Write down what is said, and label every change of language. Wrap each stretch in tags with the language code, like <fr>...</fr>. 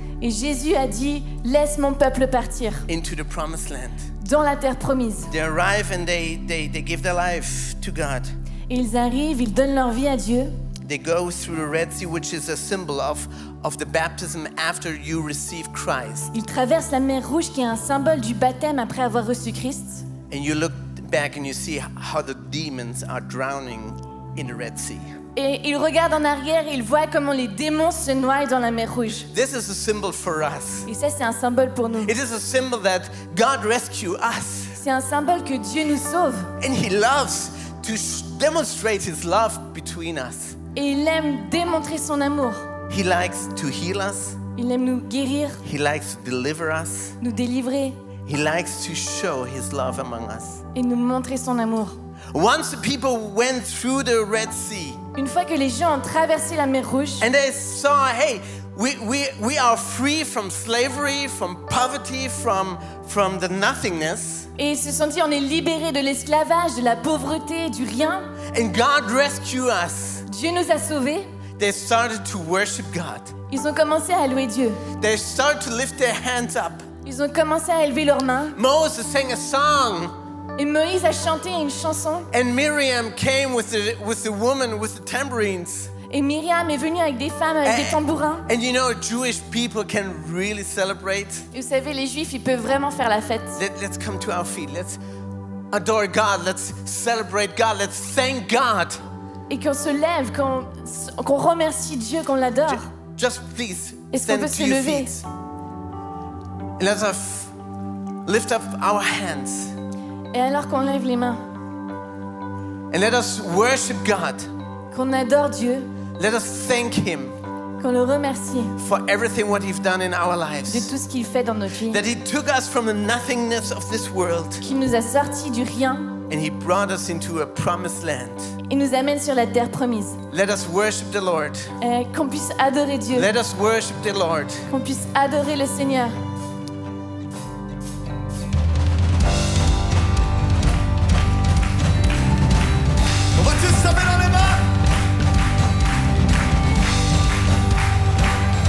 <fr>Et Jésus a dit, laisse mon peuple partir</fr> <en>into the promised land.</en> <fr>dans la terre promise.</fr> <en>They arrive and they give their life to God.</en> <fr>Et ils arrivent, ils donnent leur vie à Dieu.</fr> <en>They go through the Red Sea, which is a symbol of the baptism after you receive Christ.</en> <fr>Ils traversent la mer Rouge, qui est un symbole du baptême après avoir reçu Christ.</fr> <en>And you look back and you see how the demons are drowning in the Red Sea.</en> <fr>Et ils regardent en arrière et ils voient comment les démons se noient dans la mer Rouge.</fr> <en>This is a symbol for us.</en> <fr>Et ça, c'est un symbole pour nous.</fr> <en>It is a symbol that God rescued us.</en> <fr>C'est un symbole que Dieu nous sauve.</fr> <en>And he loves to demonstrate his love between us.</en> <fr>Et il aime démontrer son amour.</fr> <en>He likes to heal us.</en> <fr>Il aime nous guérir,</fr> <en>He likes to deliver us.</en> <fr>nous délivrer</fr> <en>He likes to show his love among us.</en> <fr>et nous montrer son amour.</fr> <en>Once the people went through the Red Sea</en> <fr>Une fois que les gens ont traversé la mer Rouge</fr> <en>and they saw, hey, we are free from slavery, from poverty, from the nothingness.</en> <fr>et ils se sont dit, on est libérés de l'esclavage, de la pauvreté, du rien.</fr> <en>And God rescued us.</en> <fr>Dieu nous a sauvés.</fr> <en>They started to worship God.</en> <fr>Ils ont commencé à louer Dieu.</fr> <en>They started to lift their hands up.</en> <fr>Ils ont commencé à élever leurs mains.</fr> <en>Moses sang a song.</en> <fr>Et Moïse a chanté une chanson.</fr> <en>And Miriam came with the woman with the tambourines.</en> <fr>Et Myriam est venue avec des femmes avec des tambourins.</fr> <en>And you know, Jewish people can really celebrate.</en> <fr>Et vous savez, les Juifs, ils peuvent vraiment faire la fête.</fr> <en>Let's come to our feet. Let's adore God. Let's celebrate God. Let's thank God.</en> <fr>Et qu'on se lève, qu'on remercie Dieu, qu'on l'adore.</fr> <en>Just please</en> <fr>Est-ce qu'on</fr> <en>stand</en> <fr>peut</fr> <en>to</en> <fr>se</fr> <en>your</en> <fr>lever?</fr> <en>feet. And let us lift up our hands.</en> <fr>Et alors qu'on lève les mains,</fr> <en>And let us worship God</en> <fr>qu'on adore Dieu,</fr> <en>Let us thank Him</en> <fr>Qu'on le remercie</fr> <en>for everything what He's done in our</en> <fr>de</fr> <en>lives.</en> <fr>tout ce qu'il fait dans notre vie.</fr> <en>That He took us from the nothingness of this world</en> <fr>Qu'il nous a sortis du rien</fr> <en>and He brought us into a promised land.</en> <fr>et nous amène sur la terre promise.</fr> <en>Let us worship the Lord.</en> <fr>Qu'on puisse adorer Dieu,</fr> <en>Let us worship the Lord.</en> <fr>qu'on puisse adorer le Seigneur. On va tous se taper dans les mains.</fr>